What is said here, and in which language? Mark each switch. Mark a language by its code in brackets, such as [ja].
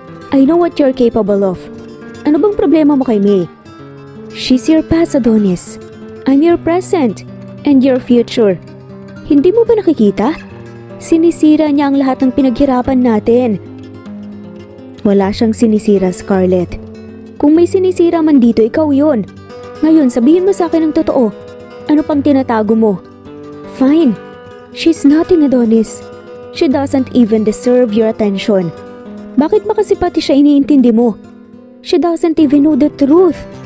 [en] I know what you're capable of. [tl] Ano bang problema mo kay May? [en] She's your past, Adonis. I'm your present and your future. [tl] Hindi mo ba nakikita? Sinisira niya ang lahat ng pinaghirapan natin. Wala siyang sinisira, Scarlett. Kung may sinisira man dito, ikaw yun. Ngayon, sabihin mo sa akin ang totoo. Ano pang tinatago mo? [en] Fine. She's nothing, Adonis. She doesn't even deserve your attention. [tl] Bakit ba kasi pati siya iniintindi mo? [en] She doesn't even know the truth.